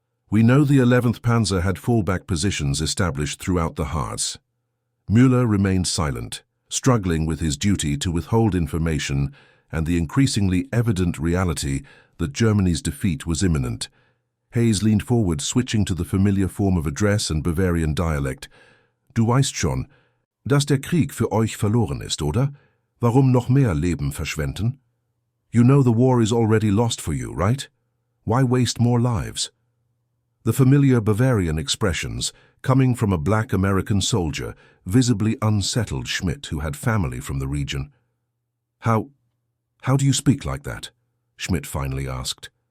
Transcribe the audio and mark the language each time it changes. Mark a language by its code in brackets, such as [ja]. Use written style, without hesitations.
[en] "We know the 11th Panzer had fallback positions established throughout the Harz." Müller remained silent, struggling with his duty to withhold information and the increasingly evident reality that Germany's defeat was imminent. Hayes leaned forward, switching to the familiar form of address and Bavarian dialect. [de] "Du weißt schon, dass der Krieg für euch verloren ist, oder? Warum noch mehr Leben verschwenden? [en] You know the war is already lost for you, right? Why waste more lives?" The familiar Bavarian expressions, coming from a black American soldier, visibly unsettled Schmidt, who had family from the region. How do you speak like that?" Schmidt finally asked.